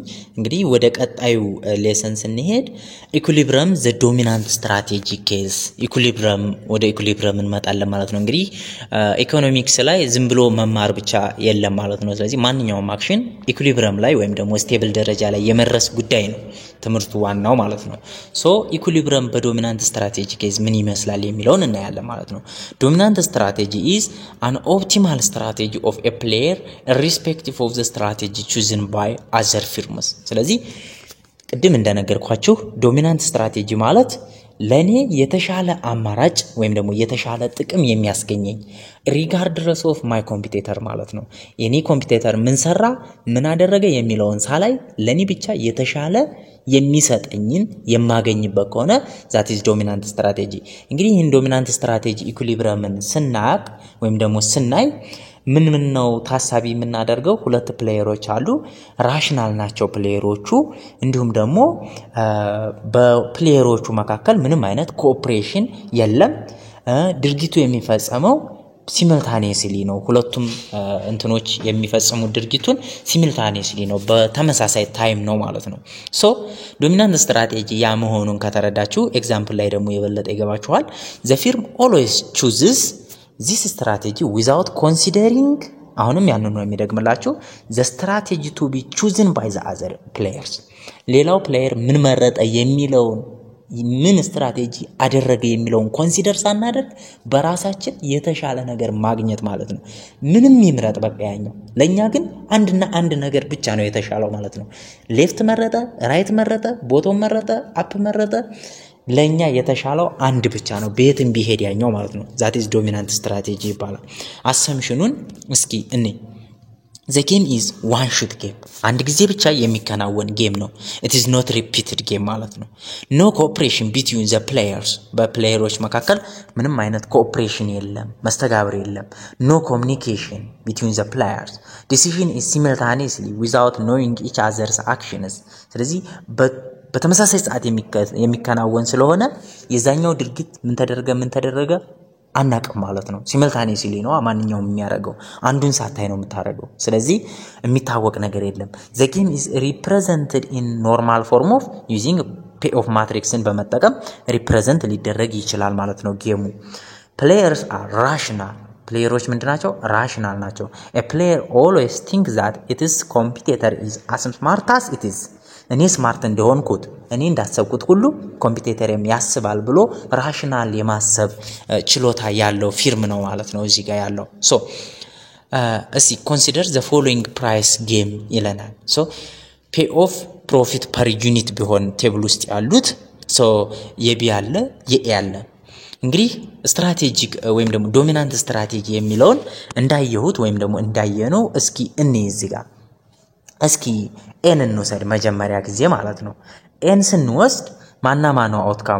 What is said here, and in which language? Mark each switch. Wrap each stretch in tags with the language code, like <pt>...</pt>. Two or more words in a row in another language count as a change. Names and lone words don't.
<am>እንግዲህ ወደ ቀጣዩ ሌሰን ስንሄድ</am> <en>equilibrium the dominant strategy case</en> <am>ወደ ኢኩሊብረም እንመጣለን ማለት ነው። እንግዲህ ኢኮኖሚክስ ላይ ዝም ብሎ መማር ብቻ የለም ማለት ነው። ስለዚህ ማንኛውም አክሽን ኢኩሊብረም ላይ ወይም ደግሞ ስቴብል ደረጃ ላይ የመረስ ጉዳይ ነው ትምህርቱ ዋናው ማለት ነው። ኢኩሊብረም</am> <en>dominant strategy case</en> <am>ምን ይመስላል የሚለውን እናያለን ማለት ነው።</am> <en>dominant strategy is an optimal strategy of a player irrespective of the strategy chosen by other firms።</en> <am>ስለዚህ ቅድም እንደነገርኳችሁ</am> <en>dominant strategy</en> <am>ማለት ለኔ የተሻለ አማራጭ ወይም ደግሞ የተሻለ ጥቅም የሚያስገኘኝ</am> <en>regardless of my competitor</en> <am>ማለት ነው። የኔ ኮምፒቲተር ምን ሰራ ምን አደረገ የሚለውን ሳላይ ለኔ ብቻ የተሻለ የሚሰጠኝን የማገኝበት ከሆነ</am> <en>that is dominant strategy።</en> <am>እንግዲህ ይህን</am> <en>dominant strategy equilibrium</en> <am>ስናቅ ወይም ደግሞ ስናይ ምን ነው ታሳቢ የምናደርገው? ሁለት ፕሌየሮች አሉ። ራሽናል ናቸው ፕሌየሮቹ። እንዲሁም ደግሞ በፕሌየሮቹ መካከል ምንም አይነት ኮኦፕሬሽን የለም። ድርጊቱ የሚፈጸመው ሲሚልታኔስሊ ነው። ሁለቱም እንትኖች የሚፈጽሙ ድርጊቱን ሲሚልታኔስሊ ነው፣ በተመሳሳይ ታይም ነው ማለት ነው።</am> <en>dominant strategy</en> <am>ያ መሆኑን ከተረዳችሁ ኤግዛምፕል ላይ ደግሞ የበለጠ ይገባችኋል።</am> <en>the firm always chooses this strategy without considering</en> <am>አሁንም ያንን ነው የሚደግምላችሁ the</am> <en>strategy to be chosen by the other players።</en> <am>ሌላው ፕሌየር ምን መረጠ የሚለውን ምን ስትራቴጂ አደረገ የሚለውን ኮንሲደር ሳናደርግ በራሳችን የተሻለ ነገር ማግኘት ማለት ነው። ምንም ይምረጥ በቃ ያኛው ለኛ ግን አንድ ነገር ብቻ ነው የተሻለው ማለት ነው። ሌፍት መረጠ፣ ራይት መረጠ፣ ቦቶም መረጠ፣ አፕ መረጠ፣ ለኛ የተሻለው አንድ ብቻ ነው ቤትም ቢሄድ ያኛው ማለት ነው።</am> <en>that is dominant strategy</en> <am>ይባላል። አሰምሽኑን እስኪ እኔ</am> <en>the game is one shot game</en> <am>አንድ ጊዜ ብቻ የሚከናወን ጌም ነው።</am> <en>it is not repeated game</en> <am>ማለት ነው።</am> <en>no cooperation between the players</en> <am>በፕሌየሮች መካከል ምንም አይነት ኮኦፕሬሽን የለም፣ መስተጋብር የለም።</am> <en>no communication between the players decision is simultaneously without knowing</en> <am>each other's actions። ስለዚህ በተመሳሳይ ሰዓት የሚከናወን ስለሆነ የዛኛው ድርጊት ምን ተደረገ አናቀም ማለት ነው። ሲሚልታኔስሊ ነው ማንኛውም የሚያደርገው፣ አንዱን ሳታይ ነው የምታደርገው። ስለዚህ የሚታወቅ ነገር የለም።</am> <en>the game is represented in normal form of using payoff matrixን</en> <am>በመጠቀም ሪፕሬዘንት ሊደረግ ይችላል ማለት ነው ጌሙ።</am> <en>players are rational</en> <am>ፕሌየሮች ምንድናቸው? ራሽናል ናቸው።</am> <en>a player always thinks that its competitor is as smart as it is</en> <am>እኔ ስማርት እንደሆንኩት እኔ እንዳሰብኩት ሁሉ ኮምፒቲተርም ያስባል ብሎ ራሽናል የማሰብ ችሎታ ያለው ፊርም ነው ማለት ነው እዚህ ጋር ያለው። እስኪ</am> <en>consider the following price game</en> <am>ይለናል።</am> <en>pay off profit per unit</en> <am>ቢሆን ቴብል ውስጥ ያሉት የቢ አለ የኤ አለ። እንግዲህ ስትራቴጂክ ወይም ደግሞ ዶሚናንት ስትራቴጂ የሚለውን እንዳየሁት ወይም ደግሞ እንዳየነው እስኪ እዚህ ጋር እስኪ ኤን እንውሰድ መጀመሪያ ጊዜ ማለት ነው። ኤን ስንወስድ ማና ማነው አውትካሙ?</am>